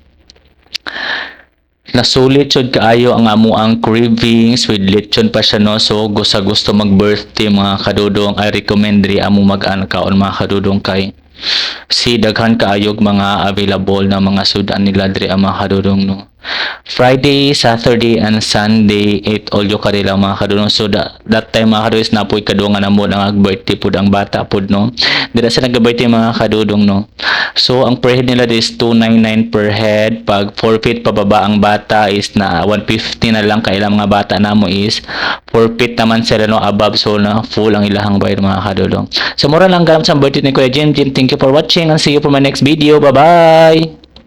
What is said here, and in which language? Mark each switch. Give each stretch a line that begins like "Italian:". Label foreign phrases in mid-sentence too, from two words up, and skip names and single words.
Cebuano: Nasulit jud kaayo ang amo ang cravings with lechon pa siya, no. So gusto mag-birthday mga kadudong,
English: I recommend
Cebuano: diri amo mag-kaon mga kadudong, kay si daghan kaayog mga available na mga sudan nila diri mga kadudong, no.
English: Friday, Saturday, and Sunday eat all you can
Cebuano: nila mga kadudong. So that time mga kadudong is napoy kadungan na mo ang birthday pod ang bata pod, no. Dira sa nag-birthday mga kadudong, no. So ang per head nila is 299 per head. Pag 4 feet pababa ang bata is na 150 na lang, kay ilang mga bata namo is 4 feet naman sila, no, above, so na full ang ilahang bayad mga kadudong. So mura lang gamit sa birthday ni Kuya Jim.
English: Thank you for watching and see you for my next video. Bye bye.